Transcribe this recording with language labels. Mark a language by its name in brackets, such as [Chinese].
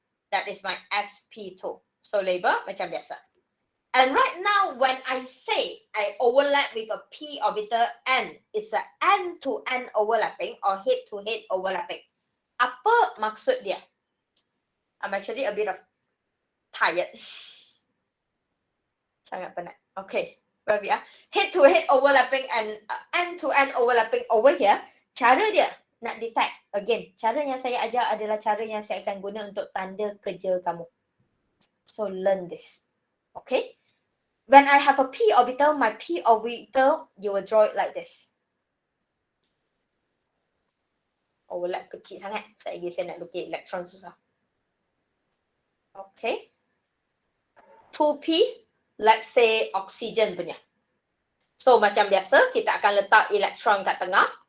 [English] That is my SP2. So [Malay] label macam biasa. [English] And right now when I say I overlap with a P orbital N, it's a N to N overlapping or head to head overlapping. [Malay] Apa maksud dia? [English] I'm actually a bit of tired. [Malay] Sangat penat. [English] Okay, where we are. Head to head overlapping and N to N overlapping over here. [Malay] Cara dia nak detect. Again, cara yang saya ajar adalah cara yang saya akan guna untuk tanda kerja kamu. [English] So, learn this. Okay? When I have a P orbital, my P orbital, you will draw it like this. [Malay] Overlap kecil sangat. Saya nak lukis elektron susah. Okay? 2P, [English] let's say [Malay] oxygen punya. So, macam biasa, kita akan letak elektron kat tengah.